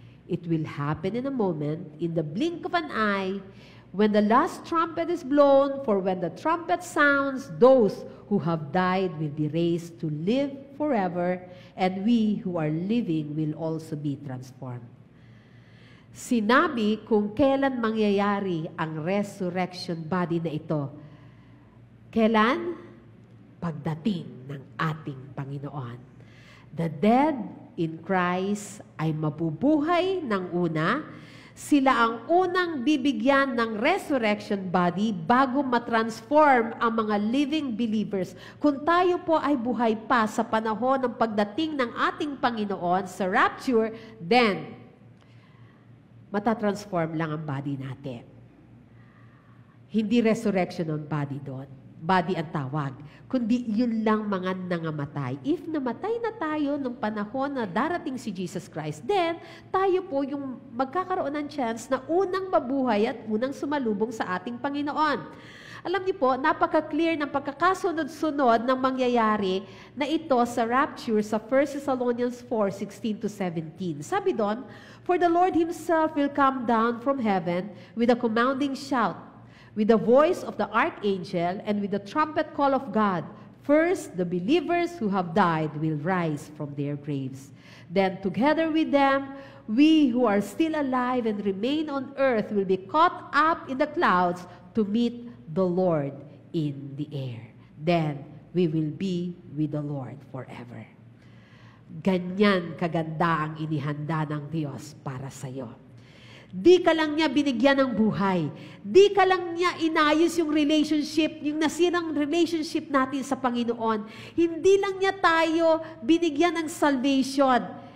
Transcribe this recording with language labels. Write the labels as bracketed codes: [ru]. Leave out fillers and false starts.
[en] It will happen in a moment, in the blink of an eye, when the last trumpet is blown, for when the trumpet sounds, those who have died will be raised to live forever, and we who are living will also be transformed." [tl] Sinabi kung kailan mangyayari ang resurrection body na ito. Kailan? Pagdating ng ating Panginoon. [en] The dead in Christ [tl] ay mabubuhay ng una. Sila ang unang bibigyan ng resurrection body bago matransform ang mga living believers. Kung tayo po ay buhay pa sa panahon ng pagdating ng ating Panginoon sa rapture, then matatransform lang ang body natin. Hindi resurrection ng body doon. Body ang tawag. Kundi yun lang mga nangamatay. If namatay na tayo nung panahon na darating si Jesus Christ, then tayo po yung magkakaroon ng chance na unang mabuhay at unang sumalubong sa ating Panginoon. Alam niyo po, napaka-clear ng pagkakasunod-sunod ng mangyayari na ito sa rapture sa 1 Thessalonians 4:16 to 17. Sabi doon, [en] "For the Lord Himself will come down from heaven with a commanding shout, with the voice of the archangel, and with the trumpet call of God. First, the believers who have died will rise from their graves. Then, together with them, we who are still alive and remain on earth will be caught up in the clouds to meet the Lord in the air. Then, we will be with the Lord forever." [tl] Ganyan kaganda ang inihanda ng Diyos para sa iyo. Di ka lang niya binigyan ng buhay. Di ka lang niya inayos yung relationship, yung nasirang relationship natin sa Panginoon. Hindi lang niya tayo binigyan ng salvation.